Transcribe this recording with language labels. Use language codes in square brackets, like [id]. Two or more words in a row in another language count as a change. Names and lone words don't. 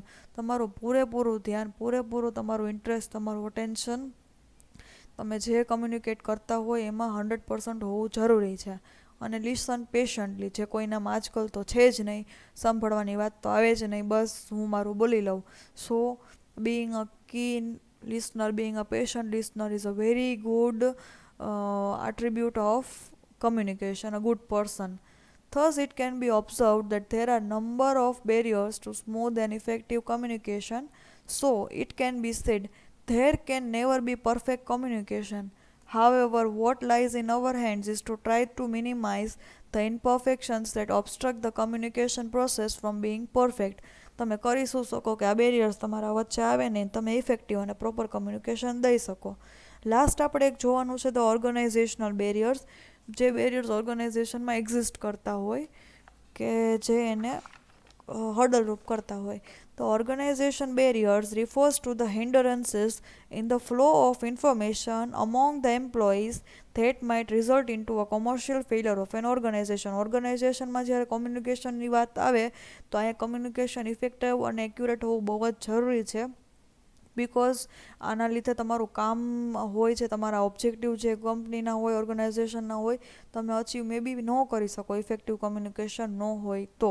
[gu] તમારું પૂરેપૂરું ધ્યાન, પૂરેપૂરું તમારું ઇન્ટરેસ્ટ, તમારું અટેન્શન તમે જે કમ્યુનિકેટ કરતા હોય એમાં 100% હોવું જરૂરી છે. [en] અને listen patiently. [gu] જે કોઈનામાં આજકાલ તો છે જ નહીં, સાંભળવાની વાત તો આવે જ નહીં, બસ હું મારું બોલી લઉં. [en] સો being a keen listener, being a patient listener is a very good attribute of communication, a good person. Thus, it can be observed that there are number of barriers to smooth and effective communication. So, it can be said there can never be perfect communication. However, what lies in our hands is to try to minimize the imperfections that obstruct the communication process from being perfect. [gu] તમે કરી શું શકો કે આ બેરિયર્સ તમારા વચ્ચે આવે ને તમે ઇફેક્ટિવ અને [en] proper communication [gu] દઈ શકો. લાસ્ટ આપણે એક જોવાનું છે [en] the organizational barriers. [gu] જે બેરિયર્સ ઓર્ગનાઇઝેશનમાં એક્ઝિસ્ટ કરતા હોય કે જે એને હર્ડલરૂપ કરતા હોય. [en] The organization barriers refers to the hindrances in the flow of information among the employees that might result into a commercial failure of an organization. [gu] ઓર્ગેનાઇઝેશનમાં જ્યારે કમ્યુનિકેશનની વાત આવે તો અહીંયા કમ્યુનિકેશન ઇફેક્ટિવ અને એક્યુરેટ હોવું બહુ જ જરૂરી છે. બિકોઝ આના લીધે તમારું કામ હોય છે, તમારા ઓબ્જેક્ટિવ જે કંપનીના હોય, ઓર્ગેનાઇઝેશનના હોય, તમે [en] achieve may be [gu] ન કરી શકો [en] effective communication [gu] ન હોય તો.